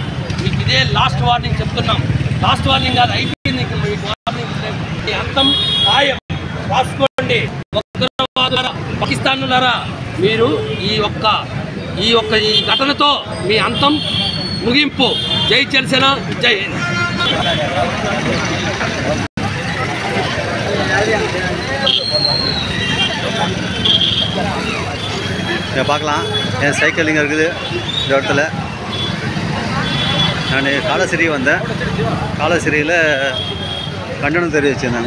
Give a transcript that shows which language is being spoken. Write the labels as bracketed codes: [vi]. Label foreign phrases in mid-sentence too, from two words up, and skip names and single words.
[te] మీకు ఇదే [en] last warning [te] చెప్తున్నాం. [en] last warning [te] కాదు, అయిపోయింది. మీకు వార్నింగ్ ఈ అంతం ఖాయం. రాసుకోండి. ఉగ్రవాదులారా, పాకిస్తానులారా, మీరు ఈ ఘటనతో మీ అంతం ముగింపు. జై జనసేన, జై హింద్. [ta] பார்க்கலாம். என் சைக்கிள் இங்கே இருக்குது இந்த இடத்துல. நான் காலசிரி வந்தேன். காலசிரியில் கண்டனம் தெரிவிச்சிருந்தாங்க.